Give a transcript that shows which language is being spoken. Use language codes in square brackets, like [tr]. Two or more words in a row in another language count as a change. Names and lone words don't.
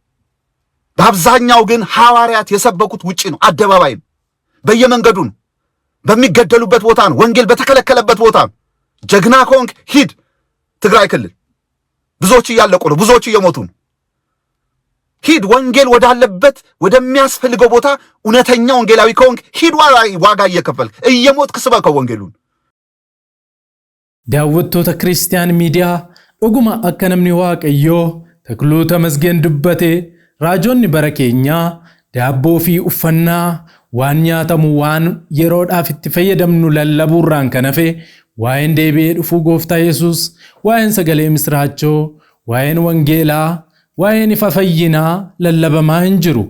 [am] በአብዛኛው ግን ሐዋርያት የሰበኩት ውጪ ነው፣ አደባባይ ነው፣ በየመንገዱ ነው፣ በሚገደሉበት ቦታ ነው፣ ወንጌል በተከለከለበት ቦታ ነው። ጀግና ከሆንክ ሂድ ትግራይ ክልል፣ ብዙዎች እያለቁ ነው፣ ብዙዎች እየሞቱ ነው። ሂድ ወንጌል ወዳለበት ወደሚያስፈልገው ቦታ። እውነተኛ ወንጌላዊ ከሆንክ ሂድ፣ ዋጋ እየከፈልክ እየሞትክ ስበከው ወንጌሉን። [om] daawwattoota Kiristiyaan Miidiyaa dhuguma akka namni Waaqayyoo Takluu Tamasgeen dubbate raajonni bara keenyaa daabboo fi uffannaa waan nyaatamu waan yeroodhaaf itti fayyadamnu lallabuurraan kan hafe waa'een deebi'ee dhufuu Gooftaa Yesuus, waa'een sagalee misraachoo, waa'een wangeelaa, waa'een ifa fayyinaa lallabamaa hin jiru.